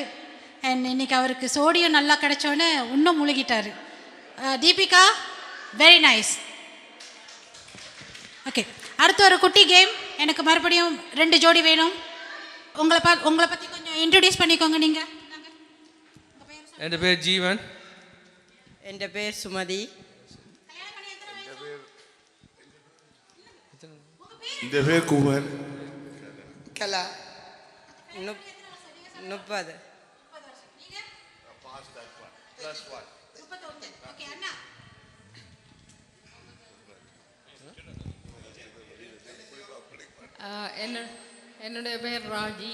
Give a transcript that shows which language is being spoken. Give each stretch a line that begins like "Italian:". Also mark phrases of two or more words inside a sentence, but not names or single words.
Tamil: அண்ட் இன்னைக்கு அவருக்கு சோடியம் நல்லா கிடைச்சோன்னே இன்னும் முழுகிட்டாரு. தீபிகா,
English: very nice.
Tamil: ஓகே, அடுத்து ஒரு குட்டி கேம். எனக்கு மறுபடியும் 2 ஜோடி வேணும். உங்களை பற்றி கொஞ்சம் இன்ட்ரடியூஸ் பண்ணிக்கோங்க நீங்கள்.
Malayalam: എൻ്റെ പേര് ജീവൻ. എൻ്റെ പേര് സുമതി.
Tamil: இந்த பேர் குமார். கலா. 30. என்னுடைய பேர் ராஜி.